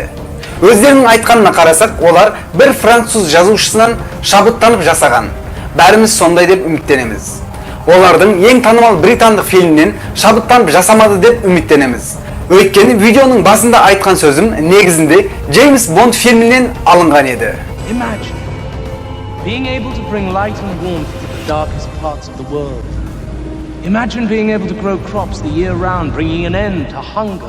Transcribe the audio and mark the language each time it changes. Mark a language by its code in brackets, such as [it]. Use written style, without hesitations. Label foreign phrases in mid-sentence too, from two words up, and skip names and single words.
[kk] Өздерінің айтқанына қарасақ, олар бір француз жазушысынан шабыттанып жасаған. Бәріміз сондай деп үміттенеміз. Олардың ең танымал британдық фильмнен шабыттанып жасамады деп үміттенеміз. Өйткені видеоның басында айтқан сөзім негізінде Джеймс Бонд фильмінен алынған еді. [en] Imagine being able to bring light and warmth to the darkest parts of the world. Imagine being able to grow crops the year round, bringing an end to hunger.